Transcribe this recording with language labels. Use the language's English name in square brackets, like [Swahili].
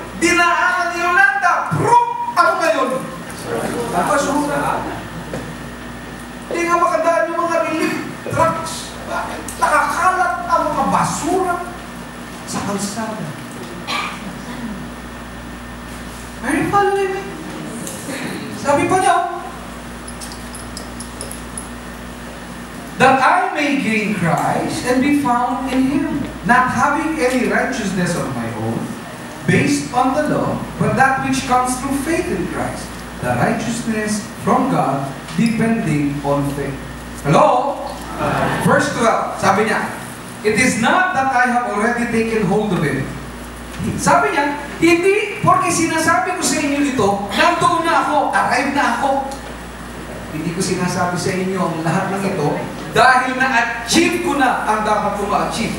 [Filipino] Dinaanan ni Yolanda. Proof! Ano ngayon? Basura. Hindi nga makadaan yung mga relief trucks. Bakit? Nakakalat ang mga basura sa kalsada. [English] Are you following me? [Filipino] Sabi pa niya, [English] that I may gain Christ and be found in Him, not having any righteousness of my own, based on the law, but that which comes through faith in Christ, the righteousness from God, depending on faith. Hello? Verse 12, [Filipino] sabi niya, [English] it is not that I have already taken hold of it. [Filipino] Sabi niya, hindi porque sinasabi ko sa inyo ito, nandoon na ako, arrive na ako. Hindi ko sinasabi sa inyo ang lahat ng ito dahil na-achieve ko na ang dapat ko ma-achieve.